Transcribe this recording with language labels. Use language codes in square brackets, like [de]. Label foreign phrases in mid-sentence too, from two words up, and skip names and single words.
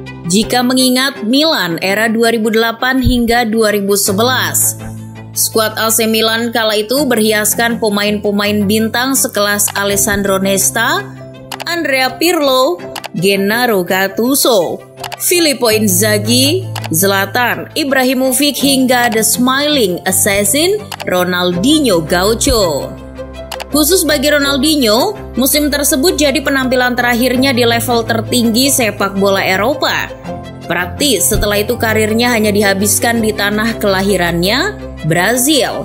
[id] jika mengingat Milan era 2008 hingga 2011. Skuad AC Milan kala itu berhiaskan pemain-pemain bintang sekelas Alessandro Nesta, Andrea Pirlo, Gennaro Gattuso, Filippo Inzaghi, Zlatan Ibrahimovic hingga The Smiling Assassin Ronaldinho Gaucho. Khusus bagi Ronaldinho, musim tersebut jadi penampilan terakhirnya di level tertinggi sepak bola Eropa. Praktis setelah itu karirnya hanya dihabiskan di tanah kelahirannya, Brazil.